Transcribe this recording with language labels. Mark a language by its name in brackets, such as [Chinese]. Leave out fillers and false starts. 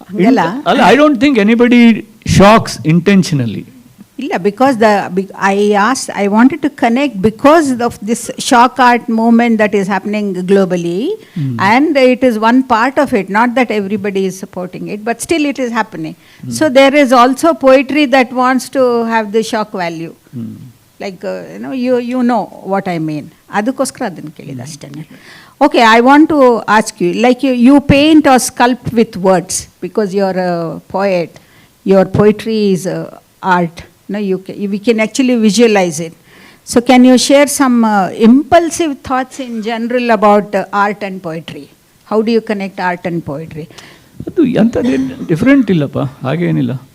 [English] ಅಲ್ಲ, I don't think anybody shocks intentionally. ಇಲ್ಲ, because I wanted to connect because of this shock art movement that is happening globally, and it is one part of it, not that everybody is supporting it, but still it is happening. So there is also poetry that wants to have the shock value. Like, you know what I mean. [Kannada] ಅದಕ್ಕೋಸ್ಕರ ಅದನ್ನು ಕೇಳಿದ ಅಷ್ಟೇ. [English] Okay, I want to ask you, like you paint or sculpt with words because you're a poet. Your poetry is art. No, we can actually visualize it. So can you share some impulsive thoughts in general about art and poetry? How do you connect art and poetry? [Kannada] ಅದು ಎಂಥದ್ದೇನು different ಇಲ್ಲಪ್ಪ, ಹಾಗೇನಿಲ್ಲ.